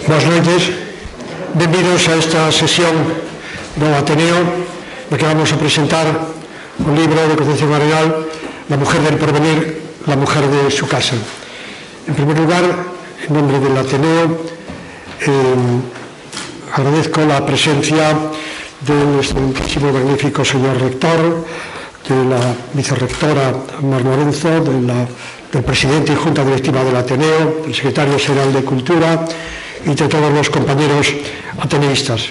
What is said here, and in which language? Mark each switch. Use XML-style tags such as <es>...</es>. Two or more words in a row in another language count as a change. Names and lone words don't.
<gl>Boas noites, benvidos a esta sesión do Ateneo, na que vamos a presentar un libro de Concepción Arenal, La mujer del porvenir, la mujer de su casa.</gl> <es>En primer lugar, en nombre del Ateneo, agradezco la presencia de nuestro muchísimo magnífico señor rector, de la vicerrectora Mar Lorenzo, del presidente y junta directiva del Ateneo, del secretario general de Cultura y de todos los compañeros ateneístas.</es>